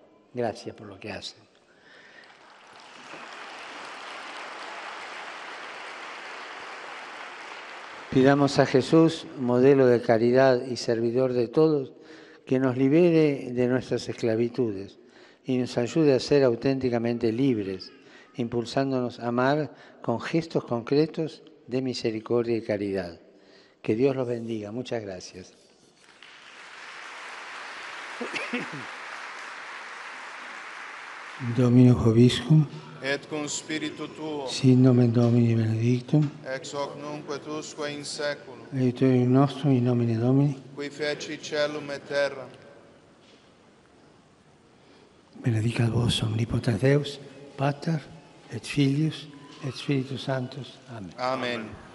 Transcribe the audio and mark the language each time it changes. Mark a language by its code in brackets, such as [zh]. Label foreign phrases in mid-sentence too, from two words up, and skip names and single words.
[es] Gracias por lo que hacen. Pidamos a Jesús, modelo de caridad y servidor de todos, que nos libere de nuestras esclavitudes y nos ayude a ser auténticamente libres, impulsándonos a amar con gestos concretos de misericordia y caridad. Que Dios los bendiga. Muchas gracias. [la] Dominus Vobiscum. Et cum spiritu tuo, Sit nomen Domini benedictum, ex hoc nunc et usque in seculum, aiutorium nostrum in nomine Domini, qui feci celum et terram. benedicat vos omnipotens Deus, Pater et Filius et Spiritus Sanctus. Amen. Amen.